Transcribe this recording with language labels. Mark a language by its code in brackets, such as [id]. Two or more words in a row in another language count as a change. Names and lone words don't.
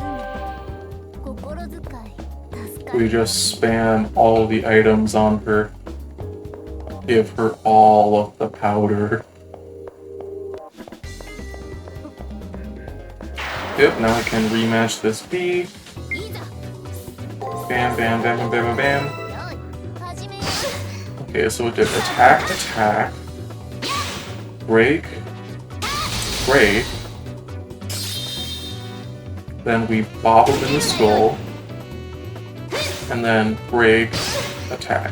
[en] We just spam all the items on her. Give her all of the powder. Yep, now I can rematch this B. Bam, bam, bam, bam, bam, bam, bam. Okay, so it did attack, attack, break, break. Then we bobbled in the skull. And then break, attack.